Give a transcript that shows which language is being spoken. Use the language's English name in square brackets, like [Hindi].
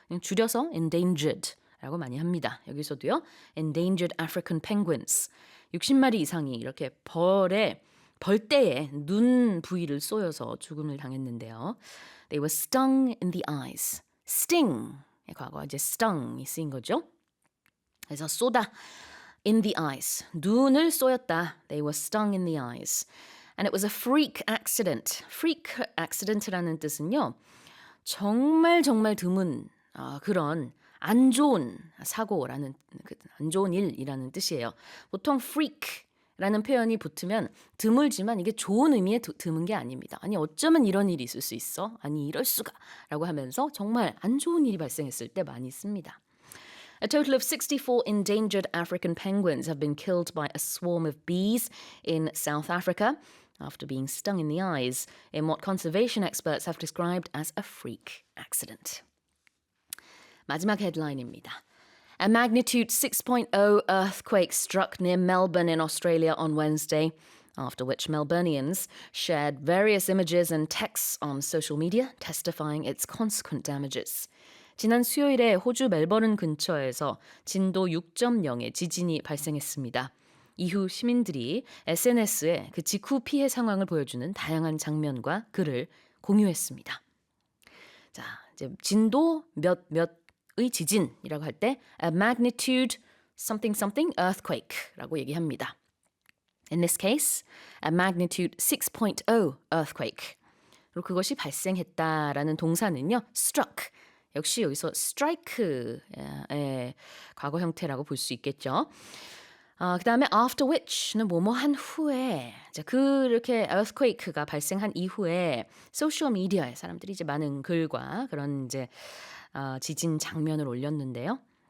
[Korean] 줄여서 endangered라고 많이 합니다. 여기서도요. endangered African penguins, 60마리 이상이 이렇게 벌떼의 눈 부위를 쏘여서 죽음을 당했는데요. [English] They were stung in the eyes. [Korean] sting, 과거 이제 stung이 쓰인 거죠. 그래서 쏘다, in the eyes, 눈을 쏘였다. [English] They were stung in the eyes. And it was a freak accident. [Korean] freak accident라는 뜻은요. 정말 드문 그런 안 좋은 사고라는 안 좋은 일이라는 뜻이에요. 보통 freak라는 표현이 붙으면 드물지만 이게 좋은 의미의 드문 게 아닙니다. 아니 어쩌면 이런 일이 있을 수 있어? 아니 이럴 수가? 라고 하면서 정말 안 좋은 일이 발생했을 때 많이 씁니다. [English] A total of 64 endangered African penguins have been killed by a swarm of bees in South Africa after being stung in the eyes in what conservation experts have described as a freak accident. [Korean] 마지막 헤드라인입니다. [English] A magnitude 6.0 earthquake struck near Melbourne in Australia on Wednesday, after which Melburnians shared various images and texts on social media testifying its consequent damages. [Korean] 지난 수요일에 호주 멜버른 근처에서 진도 6.0의 지진이 발생했습니다. 이후 시민들이 SNS에 그 직후 피해 상황을 보여주는 다양한 장면과 글을 공유했습니다. 자, 이제 진도 몇의 지진이라고 할 때 [English] a magnitude something something earthquake [Korean] 라고 얘기합니다. [English] In this case, a magnitude 6.0 earthquake. [Korean] 그리고 그것이 발생했다라는 동사는요, struck. 역시 여기서 strike의 과거 형태라고 볼 수 있겠죠. 그 다음에 after which는 뭐뭐한 후에 그렇게 earthquake가 발생한 이후에 소셜 미디어에 사람들이 이제 많은 글과 그런 이제 지진 장면을 올렸는데요.